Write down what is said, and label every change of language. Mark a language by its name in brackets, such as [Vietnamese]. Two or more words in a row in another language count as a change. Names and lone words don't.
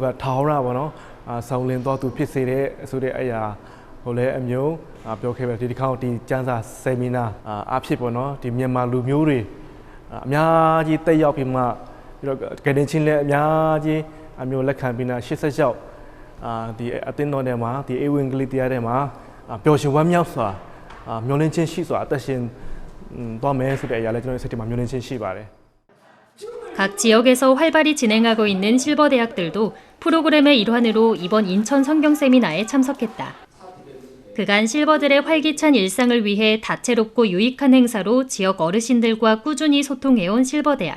[Burmese] ထာဝရပေါ့နော်ဆောင်းလင်းတော်သူဖြစ်စေတဲ့ဆိုတဲ့အရာဟိုလည်းအမျိုးပြောခဲ့ပဲဒီတစ်ခါဒီကျမ်းစာဆီမီနာအဖြစ်ပေါ့နော်ဒီမြန်မာလူမျိုးတွေအများကြီးတက်ရောက်ပြီးမှပြီးတော့ကယ်တင်ချင်းလည်းအများကြီးအမျိုးလက်ခံပြီးနာ86ဒီအသင်းတော်ထဲမှာဒီအေဝင်ဂလိတရားထဲမှာပျော်ရွှင်ဝမ်းမြောက်စွာမျှော်လင့်ခြင်းရှိစွာအသက်ရှင်သွားမယ်ဆိုတဲ့အရာလည်းကျွန်တော်စိတ်ထဲမှာမျှော်လင့်ခြင်းရှိပါတယ် [Korean] 각 지역에서 활발히 진행하고 있는 실버대학들도 프로그램의 일환으로 이번 인천 성경 세미나에 참석했다. 그간 실버들의 활기찬 일상을 위해 다채롭고 유익한 행사로 지역 어르신들과 꾸준히 소통해온 실버대학.